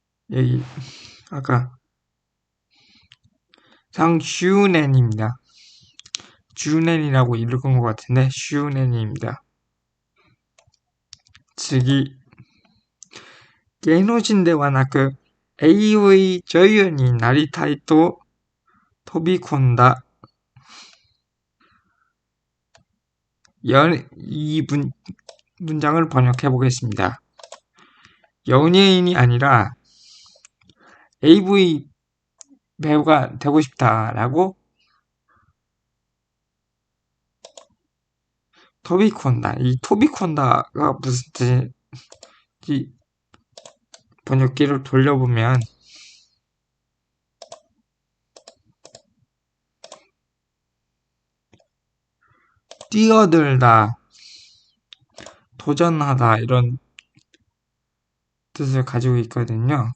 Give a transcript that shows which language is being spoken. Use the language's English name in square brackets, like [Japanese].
[Korean] 여기 아까 상슈넨입니다. 주넨이라고 읽은 것 같은데 슈넨입니다. [Japanese] 次、芸能人ではなく AV 女優になりたいと飛び込んだ [Korean] 이 문장을 번역해 보겠습니다. 연예인이 아니라 AV 배우가 되고 싶다라고 토비콘다. 이 토비콘다가 무슨 뜻인지 번역기를 돌려보면 뛰어들다, 도전하다 이런 뜻을 가지고 있거든요.